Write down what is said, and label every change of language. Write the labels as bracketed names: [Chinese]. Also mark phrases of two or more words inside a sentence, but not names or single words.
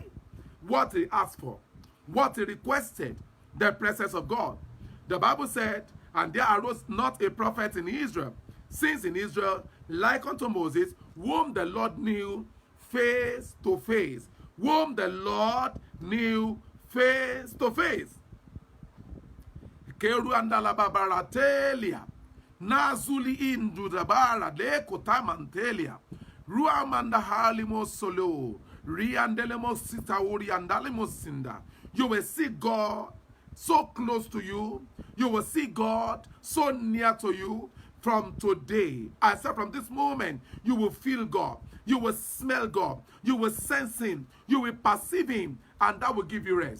[English] What he asked for, what he requested, the presence of God. The Bible said, and there arose not a prophet in Israel since in Israel like unto Moses, whom the Lord knew face to face. Whom the Lord knew face to face. Keru andala babaratelia. Nazuli indu dabara de kotamantelia. Ruamanda halimo solo. Riandelemo sitauri andalemo sinda. You will see God so close to you. You will see God so near to you. From today, I said from this moment, you will feel God. You will smell God. You will sense him. You will perceive him. And that will give you rest.